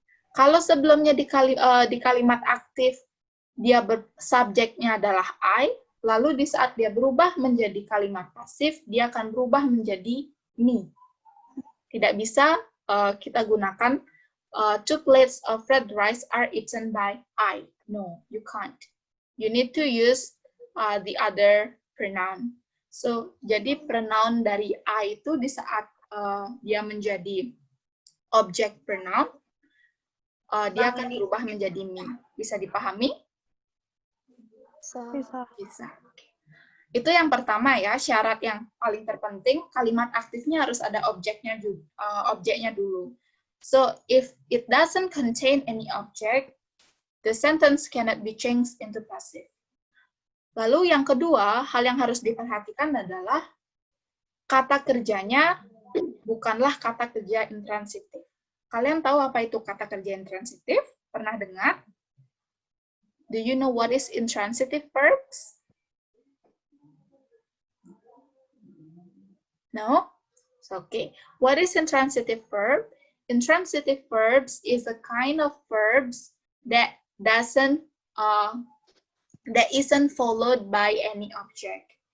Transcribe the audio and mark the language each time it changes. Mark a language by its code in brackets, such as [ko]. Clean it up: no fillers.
[id] Kalau sebelumnya di kalimat aktif, dia subjeknya adalah I, lalu di saat dia berubah menjadi kalimat pasif, dia akan berubah menjadi me. Tidak bisa kita gunakan [en] 2 plates of red rice are eaten by I. No, you can't. You need to use the other pronoun. [id] So, jadi pronoun dari I itu di saat dia menjadi objek pronoun, dia akan berubah menjadi me. Bisa dipahami? Bisa. Bisa. Itu yang pertama ya, syarat yang paling terpenting, kalimat aktifnya harus ada objeknya dulu. [en] So, if it doesn't contain any object, the sentence cannot be changed into passive. [id] Lalu yang kedua, hal yang harus diperhatikan adalah kata kerjanya bukanlah kata kerja intransitif. Kalian tahu apa itu kata kerja intransitif? Pernah dengar? [en] Do you know what is intransitive verbs? No? Okay. What is intransitive verb? Intransitive verbs is a kind of verbs that isn't followed by any object.